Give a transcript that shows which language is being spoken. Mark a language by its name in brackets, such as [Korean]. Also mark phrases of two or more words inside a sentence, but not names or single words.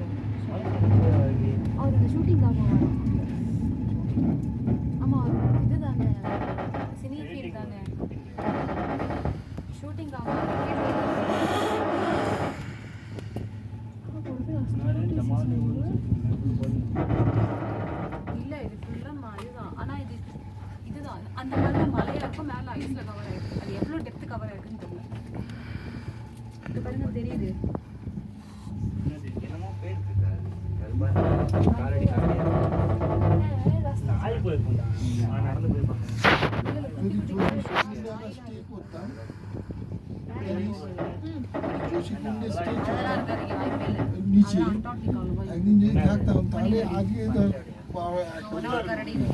[Tamil] அவர் அந்த ஷூட்டிங்காக போவார் ஆமாம் இது தானே [English] cine field [Tamil] தானே ஷூட்டிங்காக இல்லை இது ஃபுல்லாக இதுதான் ஆனால் இதுதான் அந்த மாதிரி மலையாக இருக்கும் மேலே ஐஸில் கவர் ஆகிருக்கு அது எவ்வளோ [English] depth cover [Tamil] ஆகிருக்குன்னு தெரியல இது பாருங்க தெரியுது என்னமோ பேர் நாய் போயிருக்கும்டா நடந்து போயிருப்பாங்க [Bangla] স্টে করতাম জোশীকুণ্ডে স্টে [Tamil] அதெல்லாம் இருக்காதீங்க வாய்ப்பே இல்லை [Bangla] নিচে [Tamil] அண்டார்டிகாவில் போய் [Bangla] একদিন যদি থাকতাম তাহলে আজকে ধর [Tamil] ஒரு கரடி இருக்கு